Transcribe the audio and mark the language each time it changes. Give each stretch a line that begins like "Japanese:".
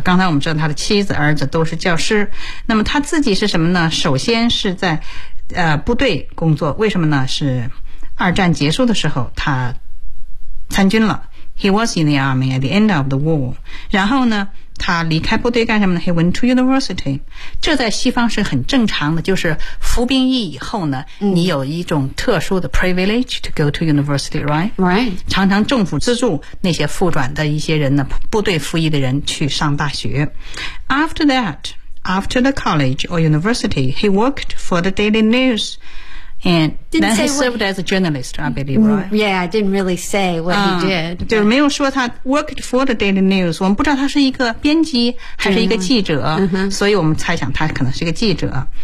Chinese: 刚才我们知道他的妻子儿子都是教师。那么他自己是什么呢？首先是在部队工作。为什么呢？是二战结束的时候他参军了。
English: He was in the army at the end of the war.
Chinese: 然后呢他离开部队干什么呢 ?
English: He went to university.
Chinese: 这在西方是很正常的，就是服兵役以后呢，你有一种特殊的
English: privilege to go to university, right? Right.
Chinese: 常常政府资助那些复转的一些人呢，部队服役的人去上大学。
English: After that, after the college or university, he worked for the Daily News. And then he served as a journalist, I believe, right? Yeah, I didn't really say what he did.
Chinese: 对，没有说他
English: worked for the Daily News.
Chinese: 我们不知道他是一个编辑还是一个记者，所以我们猜想他可能是一个记者。